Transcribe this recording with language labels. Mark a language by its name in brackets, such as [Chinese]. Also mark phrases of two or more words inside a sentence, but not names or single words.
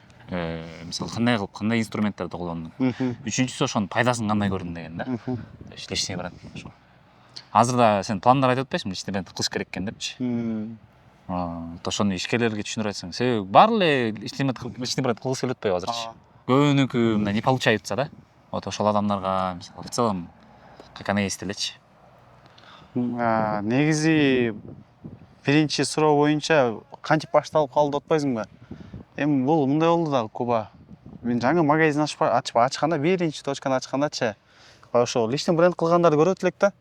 [Kyrgyz] Мисалы кандай кылып, кандай инструменттерди колдондуң? Үчүнчүсү ошонун пайдасын кандай көрдүң деген да. [Russian] Личный бренд ошо. [Kyrgyz] Азыр да сен пландар айтып атпайсыңбы, [Russian] личный бренд [Kyrgyz] кылыш керек экен депчи. Ошону ишкерлерге түшүндүрүп айтсаң, себеби баары эле [Russian] личный бренд [Kyrgyz] кылгысы келип атпайбы азырчы? Көбүнүкү мындай [Russian] не получается [Kyrgyz] да. Вот ошол адамдарга мисалы [Russian] в целом как она есть [Kyrgyz] элечи. Негизи биринчи суроо боюнча кантип башталып калды деп атпайсыңбы? Эми бул мындай болду да, Куба. Мен жаңы магазин ачканда, биринчи точканы ачкандачы, ошол [Russian] личный бренд [Kyrgyz] кылгандарды көрөт элек да.